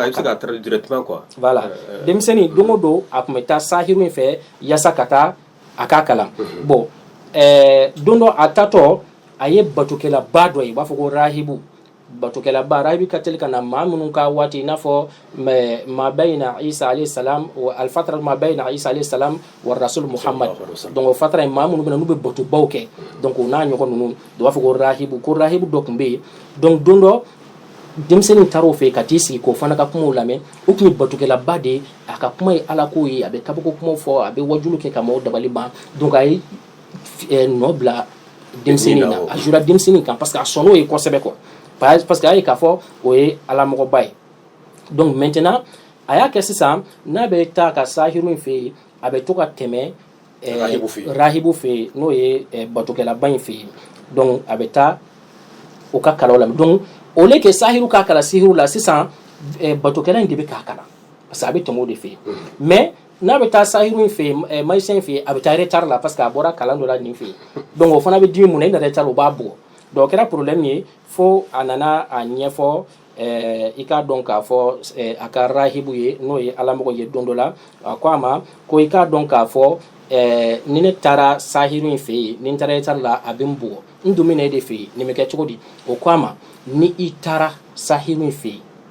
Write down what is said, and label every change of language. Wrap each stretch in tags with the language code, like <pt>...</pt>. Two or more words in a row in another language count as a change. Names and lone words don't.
<fr>directement quoi</fr> <bm>voilà denmisɛnnin don o don a tun bɛ taa sahiru in fɛ yasa ka taa a ka kalan bon don dɔ a tatɔ a ye batokɛlaba dɔ ye u b'a fɔ ko rahibu batokɛlaba rahibu ka teli ka na maa minnu ka waati i n'a fɔ</bm> <ar>ما بين عيسى عليه السلام والفترة ما بين عيسى عليه السلام والرسول محمد</ar> <bm>donc o fatara in maa minnu bɛ na n'u bɛ batobaw kɛ donc o n'a ɲɔgɔn ninnu u b'a fɔ ko rahibu dɔ tun bɛ yen donc don dɔ denmisɛnnin taara o fɛ yen ka t'i sigi k'o fana ka kumaw lamɛn o tun ye batokɛlaba de ye a ka kuma ye ala ko ye a bɛ kabako kumaw fɔ a bɛ wajulu kɛ ka maaw dabali ban donc a ye nɔ bila denmisɛnnin na a jura denmisɛnnin kan</bm> <fr>parce que</fr> <bm>a sɔnn'o ye kosɛbɛ quoi</bm> <fr>parce que</fr> <bm>a ye k'a fɔ o ye alamɔgɔba ye</bm> <fr>donc maintenant</fr> <bm>a y'a kɛ sisan n'a bɛ taa ka sahiru in fɛ yen a bɛ to ka tɛmɛ rahibu fɛ yen n'o ye batokɛlaba in fɛ yen donc a bɛ taa o ka kalaw la</bm> <fr>donc au lieu que</fr> <bm>sahiru k'a kala sihiru la sisan batokɛla in de bɛ k'a kala</bm> <fr>parce que</fr> <bm>a bɛ tɛmɛ o de fɛ yen mais n'a bɛ taa sahiru in fɛ yen magicien fɛ yen a bɛ taa retard la</bm> <fr>parce que</fr> <bm>a bɔra kalan dɔ la nin fɛ yen donc o fana bɛ dimi mun na i na retard o b'a bugɔ donc o kɛra problème ye fo a nana a ɲɛfɔ i k'a dɔn k'a fɔ a ka rahibu ye n'o ye alamɔgɔ ye don dɔ la a ko a ma ko i k'a dɔn k'a fɔ ni ne taara sahiru in fɛ yen ni n taara retard la a bɛ n bugɔ n dun bɛ na e de fɛ yen nin bɛ kɛ cogo di o ko a ma ni i taara sahiru in fɛ yen</bm>